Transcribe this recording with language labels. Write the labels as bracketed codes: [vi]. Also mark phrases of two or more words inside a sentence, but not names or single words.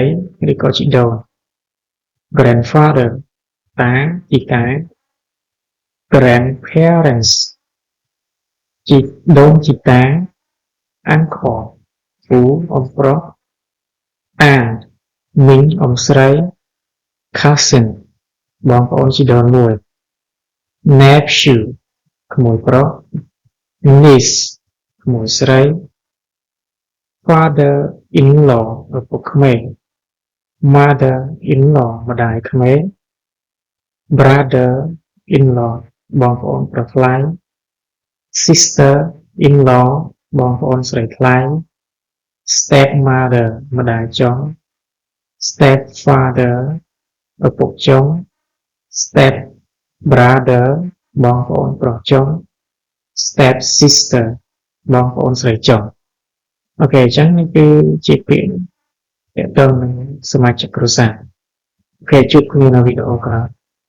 [km] ឬក៏ជីដូន grandfather តាជីតា grandparents ជីដូនជីតា uncle ពូអ៊ំប្រុស aunt មីង អ៊ំស្រី cousin បងប្អូនជីដូនមួយ nephew ក្មួយប្រុស niece ក្មួយស្រី [en] father in law ឪពុកក្មេក mother in law ម្ដាយក្មេក brother in law [km] បងប្អូនប្រុសថ្លៃ [en] sister in law [km] បងប្អូនស្រីថ្លៃ [en] step mother [km] ម្ដាយចុង [en] step father [km] ឪពុកចុង [en] step brother [km] បងប្អូនប្រុសចុង [en] step sister [km] បងប្អូនស្រីចុងអូខេអញ្ចឹងនេះគឺជាពាក្យទាក់ទងនឹងសមាជិកគ្រួសារអូខេជួបគ្នានៅវីដេអូក្រោយ